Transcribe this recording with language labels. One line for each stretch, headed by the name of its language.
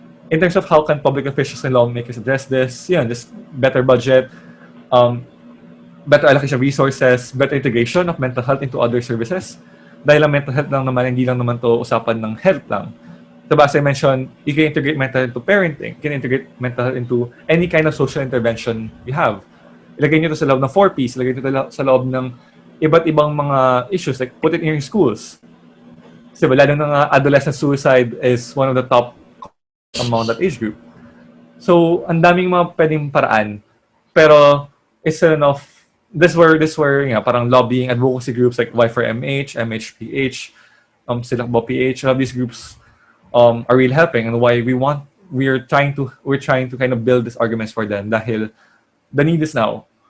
English: In terms of how can public officials and lawmakers address this, just better budget, better allocation of resources, better integration of mental health into other services.
Filipino: Dahil ang mental health lang
English: naman, hindi lang naman to usapan ng health lang. Diba, as I mentioned, you can integrate mental health into parenting, you can integrate mental health into any kind of social intervention you have.
Filipino: Ilagay nyo to sa loob ng 4Ps, ilagay nyo to sa loob ng iba't ibang mga issues,
English: like put it in your schools.
Filipino: Kasi lalo ng
English: adolescent suicide is one of the top among that age group.
Filipino: So, ang daming mga pwedeng paraan.
English: Pero, it's enough. This where parang lobbying advocacy groups like Y4MH, MHPH, Silakbo PH, all of these groups are really helping, and why we're trying to kind of build these arguments for them dahil the need is now.